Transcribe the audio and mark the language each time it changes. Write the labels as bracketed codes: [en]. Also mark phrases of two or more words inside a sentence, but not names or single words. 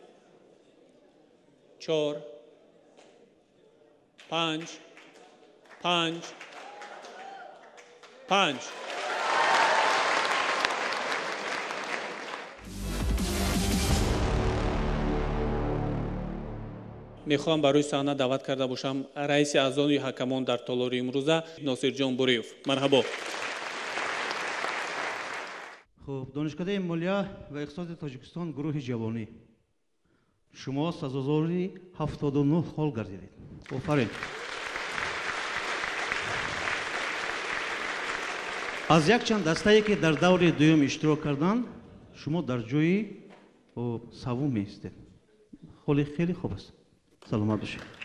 [tg] 4 5 мехоҳам барои саҳна даъват карда бошам раиси аъзои ҳакамон дар толори имрӯза носирҷон буриев. марҳабо. хуб, донишкадаи молия ва иқтисоди тоҷикистон гурӯҳи ҷавонӣ. [fa] شما سزاواری 79 خال گردیدید. آفرین. از یک چند دسته‌ای که در دور دوم اشتراک کردند شما در جای سوم می‌ایستید. خیلی خوب است. سلامت باشید.